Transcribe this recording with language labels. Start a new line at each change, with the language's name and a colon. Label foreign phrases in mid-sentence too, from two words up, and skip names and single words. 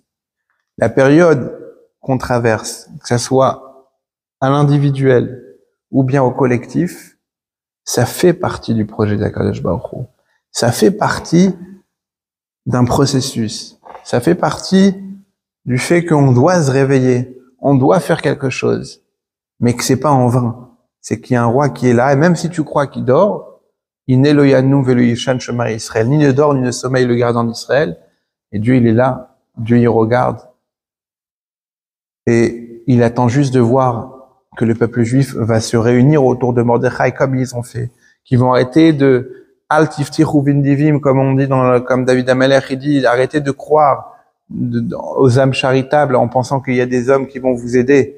French: La période qu'on traverse, que ça soit à l'individuel ou bien au collectif, ça fait partie du projet d'Akadosh Baruch Hu. Ça fait partie d'un processus. Ça fait partie du fait qu'on doit se réveiller, on doit faire quelque chose, mais que c'est pas en vain. C'est qu'il y a un roi qui est là, et même si tu crois qu'il dort, il n'est
Hebrew: לא ינום ולא יישן שומר ישראל,
French: ni ne dort ni ne sommeille le gardien d'Israël, et Dieu il est là, Dieu il regarde. Et il attend juste de voir que le peuple juif va se réunir autour de Mordechai comme ils ont fait, qu'ils vont arrêter de
Hebrew: אל תבטחו בנדיבים,
French: comme on dit comme David Amalek, il dit, arrêtez de croire aux âmes charitables en pensant qu'il y a des hommes qui vont vous aider.